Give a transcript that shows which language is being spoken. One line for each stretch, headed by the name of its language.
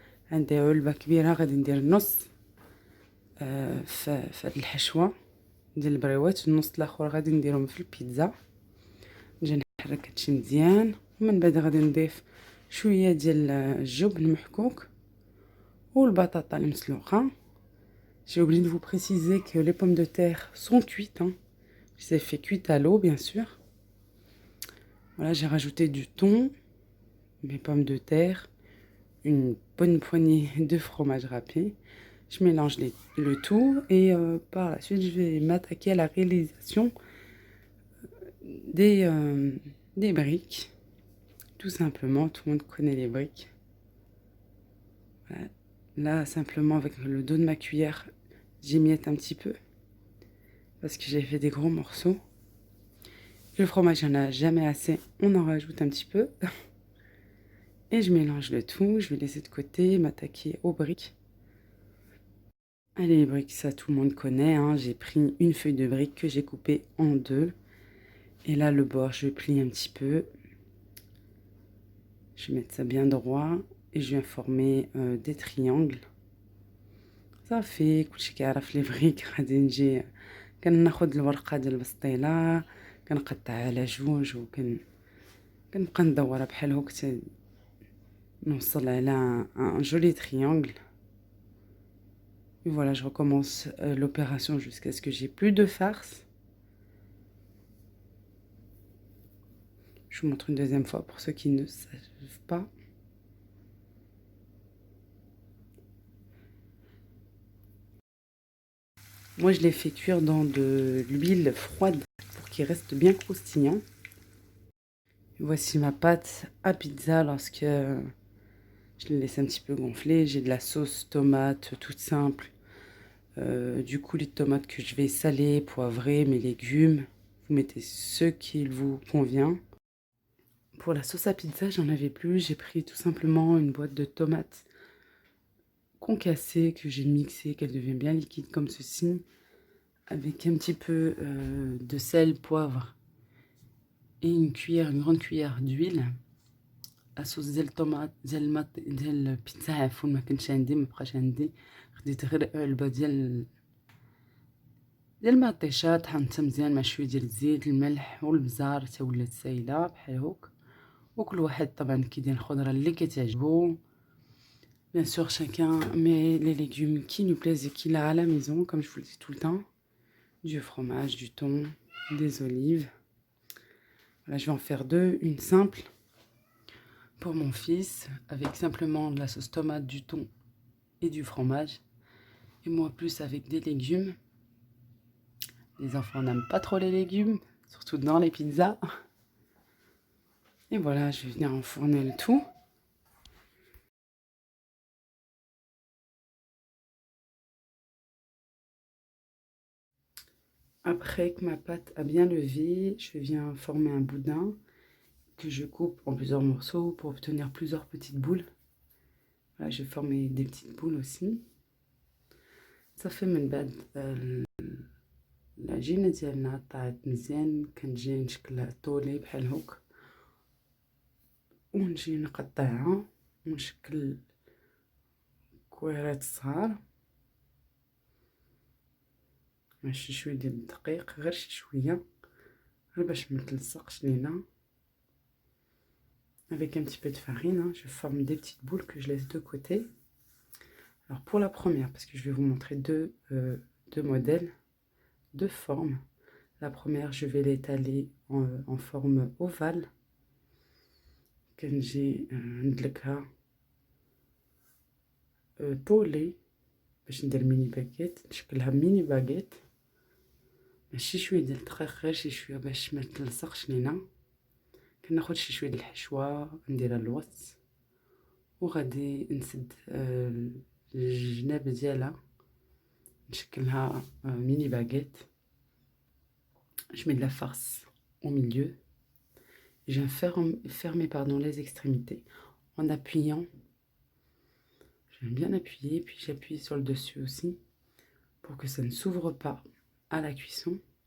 Arabic: عندي علبه كبيره غادي ندير نص في هاد الحشوه ديال البريوات، النص الاخر غادي نديرهم في البيتزا. نجي نحرك هادشي مزيان ومن بعد غادي نضيف شويه ديال الجبن المحكوك والبطاطا المسلوقه.
French: J'ai oublié de vous préciser que les pommes de terre sont cuites. Hein. Je les ai fait cuites à l'eau, bien sûr. Voilà, j'ai rajouté du thon, mes pommes de terre, une bonne poignée de fromage râpé. Je mélange le tout et par la suite, je vais m'attaquer à la réalisation des briques. Tout simplement, tout le monde connaît les briques. Voilà. Là, simplement, avec le dos de ma cuillère, j'émiette un petit peu parce que j'ai fait des gros morceaux. Le fromage, il n'y en a jamais assez, on en rajoute un petit peu. Et je mélange le tout, je vais laisser de côté, m'attaquer aux briques. Allez, les briques, ça tout le monde connaît. Hein. J'ai pris une feuille de brique que j'ai coupée en 2. Et là, le bord, je plie un petit peu. Je vais mettre ça bien droit et je viens former des triangles. Ça fait
Arabic: كلشي كيعرف لي بريك. غادي نجي كناخد الورقه ديال البسطيله كنقطعها على 2 كنبقى ندورها بحال هكا حتى نوصل على
French: un joli triangle. Et voilà, je recommence l'opération jusqu'à ce que j'ai plus de farce. Je vous montre une deuxième fois pour ceux qui ne savent pas. Moi, je les fais cuire dans de l'huile froide pour qu'il reste bien croustillant. Et voici ma pâte à pizza lorsque je l'ai laissé un petit peu gonfler. J'ai de la sauce tomate toute simple. Du coulis de tomate que je vais saler, poivrer, mes légumes. Vous mettez ce qu'il vous convient. Pour la sauce à pizza, j'en avais plus. J'ai pris tout simplement une boîte de tomates concassées que j'ai mixées, qu'elles deviennent bien liquides comme ceci. Avec un petit peu de sel, poivre et une grande cuillère d'huile.
Arabic: اصوص ديال الطوماط ديال البيتزا عفوا ما كانش عندي، ما بقاش عندي. خديت غير علبه ديال المطيشه، طحنتها مزيان مع شويه ديال الزيت الملح والبزار حتى ولات سايله بحال هوك. وكل واحد طبعا كيدير الخضره اللي كتعجبو.
French: Bien sûr, chacun met les légumes qui nous plaisent et qu'il a à la maison, comme je vous le dis tout le temps. Du fromage, du thon, des olives. Voilà, je vais en faire deux. Une simple pour mon fils, avec simplement de la sauce tomate, du thon et du fromage. Et moi, plus avec des légumes. Les enfants n'aiment pas trop les légumes, surtout dans les pizzas. Et voilà, je vais venir enfourner le tout. Après que ma pâte a bien levé, je viens former un boudin que je coupe en plusieurs morceaux pour obtenir plusieurs petites boules. Voilà, je vais former des petites boules aussi. Ça fait
Arabic: من بعد العجينة ديالنا طلعت مزيان، كنجي نشكلها طولي بحال هوك ونجي نقطعها ونشكل كويرات صغار مع شي شويه ديال الدقيق، غير شي شويه غير باش ما تلصقش لينا.
French: Avec un petit peu de farine, hein, je forme des petites boules que je laisse de côté. Alors pour la première, parce que je vais vous montrer deux modèles, deux formes. La première, je vais l'étaler en forme ovale.
Arabic: كنجي ندلكها طولي باش ندير ميني باكيت، نشكلها ميني باكيت ماشي شويه ديال الدقيق، غير شي شويه باش ما تلصقش لينا. كناخد شي شويه ديال الحشوه نديرها الوسط وغادي نسد الجناب ديالها نشكلها mini baguette.
French: Je mets de la farce au milieu. Je viens fermer les extrémités en appuyant. Je viens bien appuyer, puis j'appuie sur le dessus aussi pour que ça ne s'ouvre pas à la cuisson.